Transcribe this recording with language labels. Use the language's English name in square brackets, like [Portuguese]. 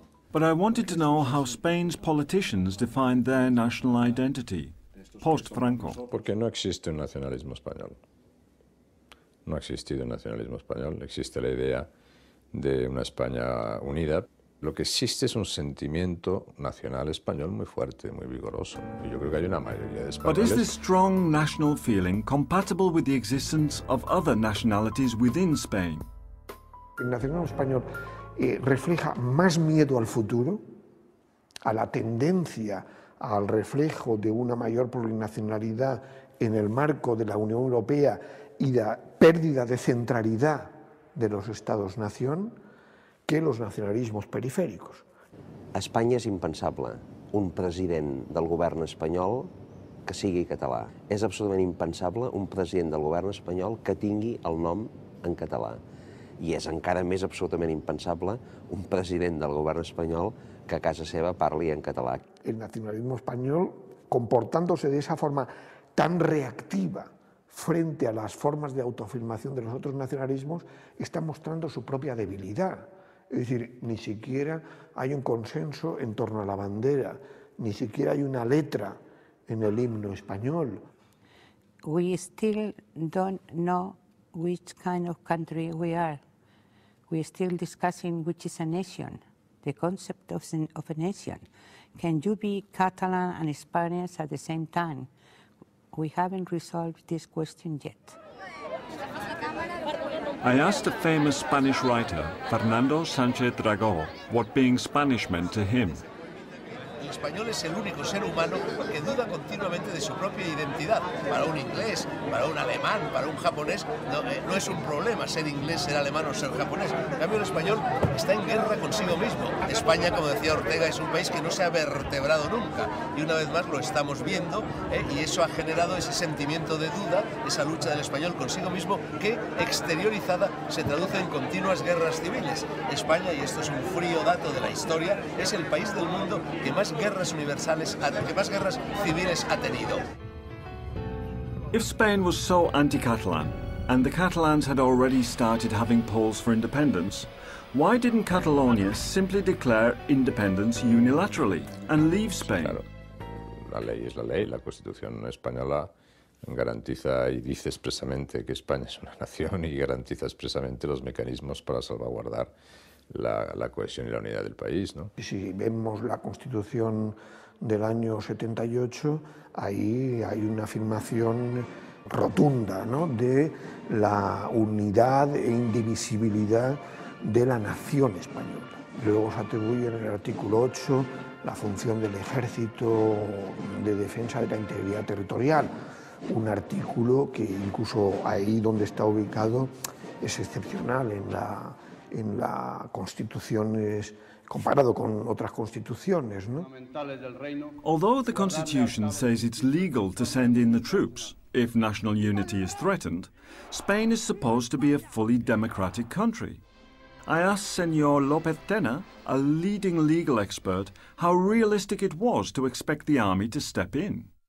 [English] But I wanted to know how Spain's politicians defined their national identity, post-Franco. [Spanish] Porque no existe un nacionalismo español. No ha existido un nacionalismo español, existe la idea de una España unida. Lo que existe es un sentimiento nacional español muy fuerte, muy vigoroso. Y yo creo que hay una mayoría de españoles. [English] But is this strong national feeling compatible with the existence of other nationalities within Spain? [Spanish] El nacionalismo español refleja más miedo al futuro, a la tendencia al reflejo de una mayor plurinacionalidad en el marco de la Unión Europea y la pérdida de centralidad de los Estados-nación que los nacionalismos periféricos. [Catalan] A Espanya és impensable un president del govern espanyol que sigui català. És absolutament impensable un president del govern espanyol que tingui el nom en català. I és encara més absolutament impensable un president del govern espanyol que a casa seva parli en català. [Spanish] El nacionalismo español, comportándose de esa forma tan reactiva frente a las formas de autoafirmación de los otros nacionalismos, está mostrando su propia debilidad. Es decir, ni siquiera hay un consenso en torno a la bandera, ni siquiera hay una letra en el himno español. [English] We still don't know which kind of country we are. We're still discussing which is a nation, the concept of a nation. Can you be Catalan and Spanish at the same time? We haven't resolved this question yet. I asked a famous Spanish writer, Fernando Sánchez Dragó, what being Spanish meant to him. [Spanish] El español es el único ser humano que duda continuamente de su propia identidad. Para un inglés, para un alemán, para un japonés, no es un problema ser inglés, ser alemán o ser japonés. En cambio, el español está en guerra consigo mismo. España, como decía Ortega, es un país que no se ha vertebrado nunca. Y una vez más lo estamos viendo, y eso ha generado ese sentimiento de duda, esa lucha del español consigo mismo, que exteriorizada se traduce en continuas guerras civiles. España, y esto es un frío dato de la historia, es el país del mundo que más guerras universales, que más guerras civiles ha tenido. [English] If Spain was so anti-Catalan, and the Catalans had already started having polls for independence, why didn't Catalonia simply declare independence unilaterally and leave Spain? [Spanish] Claro. la ley es la ley, la Constitución española garantiza y dice expresamente que España es una nación y garantiza expresamente los mecanismos para salvaguardar la cohesión y la unidad del país, ¿no? Si vemos la Constitución del año 78, ahí hay una afirmación rotunda, ¿no?, de la unidad e indivisibilidad de la nación española. Luego se atribuye en el artículo 8 la función del ejército de defensa de la integridad territorial, un artículo que incluso ahí donde está ubicado es excepcional en la Constitución, comparado con otras constituciones, ¿no? [English] Although the Constitution says it's legal to send in the troops if national unity is threatened, Spain is supposed to be a fully democratic country. I asked Senor López Tena, a leading legal expert, how realistic it was to expect the army to step in.